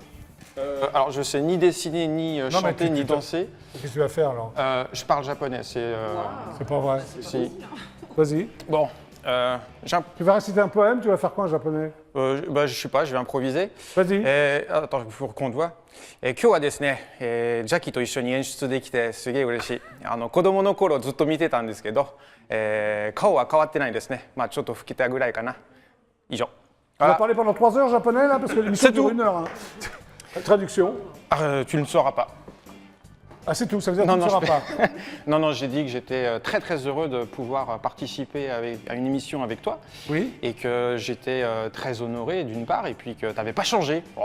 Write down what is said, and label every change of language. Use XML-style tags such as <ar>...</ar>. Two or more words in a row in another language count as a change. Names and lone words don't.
<fr>Alors, je sais ni dessiner, ni mais chanter, tu- ni tu- danser. Qu'est-ce que tu vas faire, alors? Je parle japonais, c'est... C'est pas vrai. si. Vas-y. Bon, Tu vas réciter un poème, tu vas faire quoi en japonais? bah, je sais pas, je vais improviser. Vas-y. Attends, il faut qu'on te voit.</fr> <ja>今日はですね、ジャッキーと一緒に演出できてすげえ嬉しい。子供の頃ずっと見てたんですけど、顔は変わってないですね。まあちょっと老けたぐらいかな。以上。</ja> <fr>On va Voilà. parler pendant 3 heures japonais, là, parce que l'émission C'est dure tout. 1 heure. Hein. Traduction. Tu ne sauras pas. Ah, c'est tout, ça veut dire que Non, tu ne non, sauras je pas. Non, non, j'ai dit que j'étais très très heureux de pouvoir participer à une émission avec toi Oui. et que j'étais très honoré d'une part et puis que tu n'avais pas changé.</fr>